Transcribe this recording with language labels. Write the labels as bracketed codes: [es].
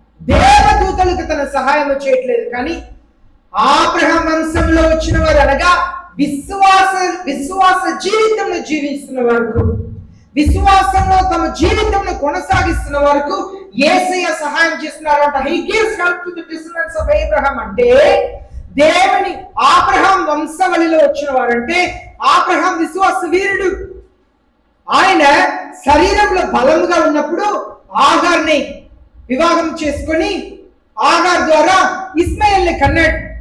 [te] దేవదూతలకు తన సహాయం చేయట్లేదు, కానీ అబ్రహాం వంశంలో వచ్చిన వారు, అనగా విశ్వాస జీవితంలో జీవిస్తున్న వరకు, విశ్వాసంలో తమ జీవితంలో కొనసాగిస్తున్న వరకు యేసయ్య సహాయం చేస్తున్నారంట. [en] He gives help to the descendants of Abraham. [te] అంటే దేవుని అబ్రహాం వంశవళిలో వచ్చిన వారంటే అబ్రహాం విశ్వాస వీరుడు. ఆయన శరీరంలో బలంగా ఉన్నప్పుడు ఆగార్ని వివాహం చేసుకొని ఆగార్ ద్వారా ఇస్మాయిల్ని కన్నాడు.